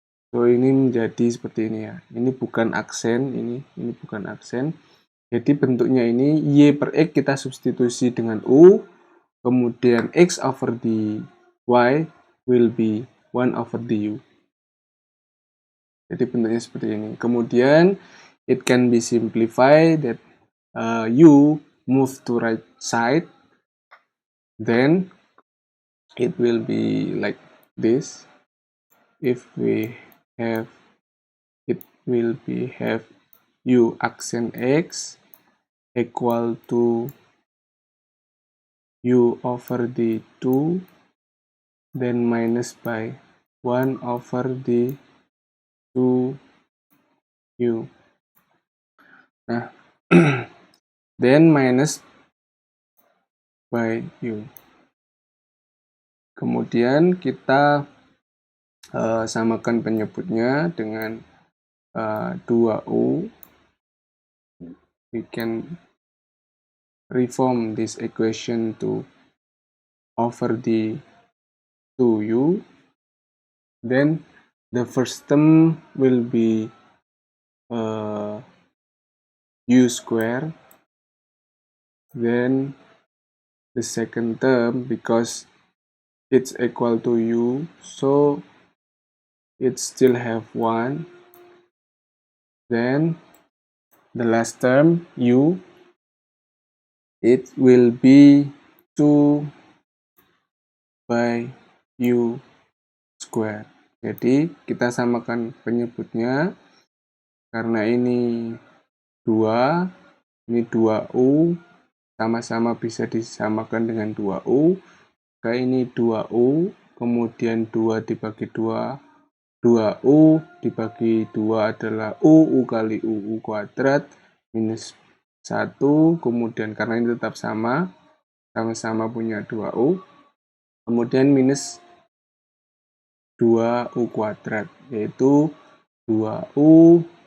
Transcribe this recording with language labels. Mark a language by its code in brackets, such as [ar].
[id] So ini menjadi seperti ini ya. Ini bukan aksen, ini bukan aksen. Jadi bentuknya ini y per x kita substitusi dengan u, kemudian [en] x over the y will be 1 over the u. [id] Jadi bentuknya seperti ini. Kemudian [en] it can be simplified that u move to right side, then it will be like this. If we have, it will be have u accent x equal to u over the 2, then minus by 1 over the 2u. Nah, then minus by U. [id] Kemudian kita samakan penyebutnya dengan 2U. [en] We can reform this equation to over the 2U. Then the first term will be U square. Then the second term, because it's equal to U, so it still have 1. Then the last term, U, it will be 2 by U square. [id] Jadi kita samakan penyebutnya, karena ini 2, ini 2U, sama-sama bisa disamakan dengan 2U. Maka ini 2U, kemudian 2 dibagi 2, 2U dibagi 2 adalah UU kali UU kuadrat minus 1, kemudian karena ini tetap sama-sama punya 2U, kemudian minus 2U kuadrat, yaitu 2U